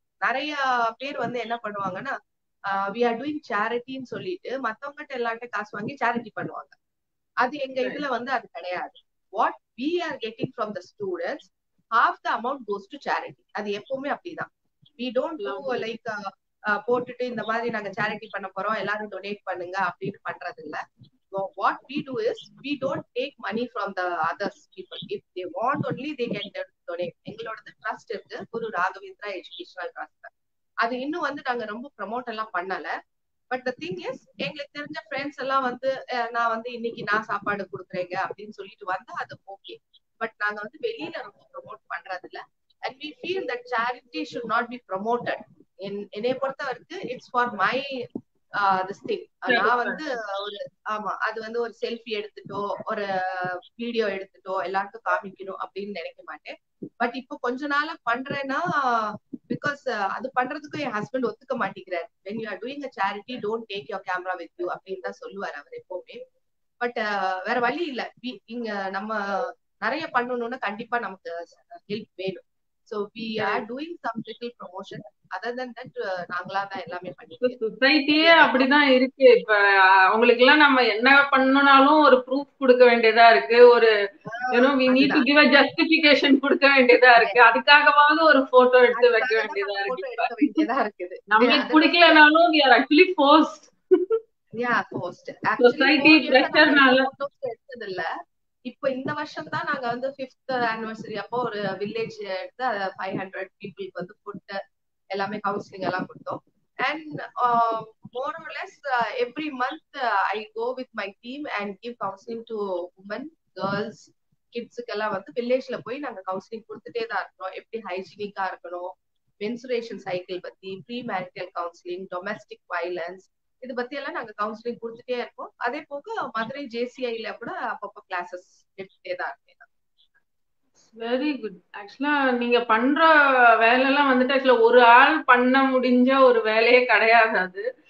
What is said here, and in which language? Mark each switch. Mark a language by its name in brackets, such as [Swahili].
[Tamil] நிறைய பேர் வந்து என்ன பண்ணுவாங்கன்னா, [English] we are doing [Tamil] சேரிட்டின்னு சொல்லிட்டு மத்தவங்ககிட்ட எல்லார்ட்ட காசு வாங்கி சேரிட்டி பண்ணுவாங்க. அது எங்க இதுல வந்து அது கிடையாது. [English] What we are getting from the students, half the amount goes to charity. [Tamil] அது எப்பவுமே அப்படிதான். [English] we don't do like [Tamil] போட்டுட்டு இந்த மாதிரி நாங்க சேரிட்டி பண்ண போறோம் எல்லாரும் டொனேட் பண்ணுங்க அப்படின்னு பண்றது இல்ல. [English] what we do is we don't take money from the others people. If they want only they can donate. [Tamil] எங்களோட ட்ரஸ்ட் இருக்கு, குரு ராகவேந்திரா எஜுகேஷனல் ட்ரஸ்ட். அது இன்னும் வந்து நாங்க ரொம்ப ப்ரமோட் எல்லாம் பண்ணல. [English] but the thing is, [Tamil] எங்களுக்கு தெரிஞ்ச ஃப்ரெண்ட்ஸ் எல்லாம் வந்து நான் வந்து இன்னைக்கு நான் சாப்பாடு கொடுக்குறேங்க அப்படின்னு சொல்லிட்டு வந்தா அது ஓகே. பட் நாங்க வந்து வெளியில ரொம்ப ப்ரமோட் பண்றது இல்ல. [English] And we feel that charity should not be promoted. [Tamil] என்னைய பொறுத்த வரைக்கும் [English] It's for my this thing. [Tamil] நான் வந்து ஒரு அது வந்து ஒரு செல்ஃபி எடுத்துட்டோ ஒரு வீடியோ எடுத்துட்டோ எல்லாருக்கும் காமிக்கணும் அப்படின்னு நினைக்க மாட்டேன். பட் இப்போ கொஞ்ச நாளா பண்றேன்னா பிகாஸ் அது பண்றதுக்கும் என் ஹஸ்பண்ட் ஒத்துக்க மாட்டேங்கிறாரு. [English] when you are doing a charity don't take your camera with you [Tamil] அப்படின்னு தான் சொல்லுவாரு அவர் எப்பவுமே. பட் வேற வழி இல்ல, இங்க நம்ம நிறைய பண்ணணும்னா கண்டிப்பா நமக்கு ஹெல்ப் வேணும். [English] So we are doing some little promotion. Other than that [Tamil] நாங்களா தான் எல்லாமே பண்ணிட்டு சொசைட்டியே அப்படிதான் இருக்கு. இப்ப அவங்களுக்கு எல்லாம் நம்ம என்ன பண்ணணும்னாலும் ஒரு ப்ரூஃப் கொடுக்க வேண்டியதா இருக்கு, ஒரு [English] we need to give a justification [Tamil] கொடுக்க வேண்டியதா இருக்கு. அதுக்காகவாவது ஒரு போட்டோ எடுத்து வைக்க வேண்டியதா இருக்கு. நம்மளுக்கு பிடிக்கலனாலும் [English] we are actually forced. Yeah, forced. [Tamil] Actually எடுத்தது இல்ல. இப்ப இந்த வருஷம் தான் நாங்க வந்து 5th anniversary அப்போ ஒரு வில்லேஜ் எடுத்து 500 பீப்புளுக்கு வந்து ஃபுட் எல்லாமே கவுன்சிலிங் எல்லாம் கொடுத்தோம். [English] and more or less every month I go with my team and give counseling to women, girls, [Tamil] கிட்ஸுக்கு எல்லாம் வந்து வில்லேஜ்ல போய் நாங்க கவுன்சிலிங் கொடுத்துட்டே தான் இருக்கோம். எப்படி ஹைஜீனிக்கா இருக்கணும், மென்சுரேஷன் சைக்கிள் பத்தி, pre marital counselling, domestic violence, இது பத்தி எல்லாம் நாங்க கவுன்சிலிங் கொடுத்துட்டே இருக்கோம். அதே போக மதுரை JCIல கூட அப்பப்போ கிளாஸஸ் எடுத்துட்டே தான் இருக்கேன். Very good. ஆக்சுவலா நீங்க பண்ற வேலை எல்லாம் வந்துட்டு ஆக்சுவலா ஒரு ஆள் பண்ண முடிஞ்ச ஒரு வேலையே கிடையாது அது.